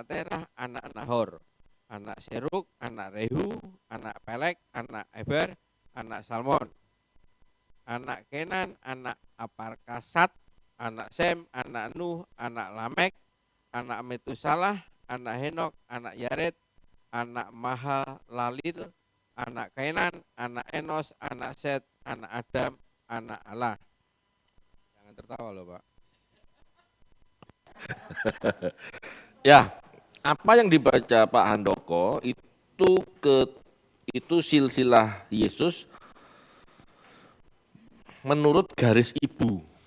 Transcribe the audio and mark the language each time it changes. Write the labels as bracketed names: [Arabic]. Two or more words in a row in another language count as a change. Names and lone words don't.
[Indonesian] Terah, anak Nahor, anak Seruk, anak Rehu, anak Pelek, anak Eber, anak Salmon, anak Kenan, anak Aparkasat, anak Sem, anak Nuh, anak Lamek, anak Metusalah, anak Henok, anak Yared, anak Mahalalil, anak Kainan, anak Enos, anak Set, anak Adam, anak Allah. Jangan tertawa loh Pak. Ya, apa yang dibaca Pak Handoko itu silsilah Yesus menurut garis ibu.